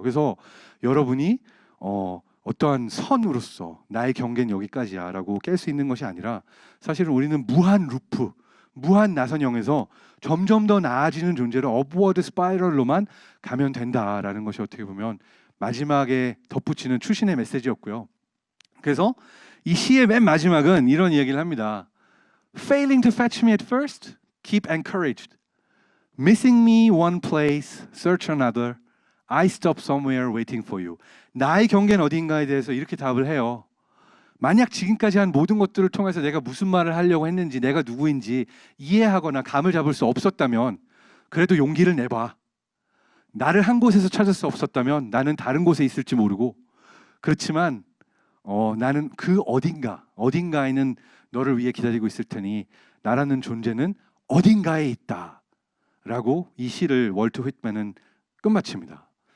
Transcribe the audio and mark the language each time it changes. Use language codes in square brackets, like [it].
[ko] 그래서 여러분이 어떠한 선으로서 나의 경계는 여기까지야 라고 깰 수 있는 것이 아니라 사실은 우리는 무한 루프 무한 나선형에서 점점 더 나아지는 존재로 업워드 스파이럴로만 가면 된다라는 것이 어떻게 보면 마지막에 덧붙이는 출신의 메시지였고요. 그래서 이 시의 맨 마지막은 이런 이야기를 합니다. [en] Failing to fetch me at first, keep encouraged. Missing me one place, search another. I stop somewhere waiting for you. [ko] 나의 경계는 어딘가에 대해서 이렇게 답을 해요. 만약 지금까지 한 모든 것들을 통해서 내가 무슨 말을 하려고 했는지, 내가 누구인지 이해하거나 감을 잡을 수 없었다면 그래도 용기를 내봐. 나를 한 곳에서 찾을 수 없었다면 나는 다른 곳에 있을지 모르고, 그렇지만 나는 그 어딘가에는 너를 위해 기다리고 있을 테니 나라는 존재는 어딘가에 있다 라고 이 시를 월트 휘트맨은 끝마칩니다.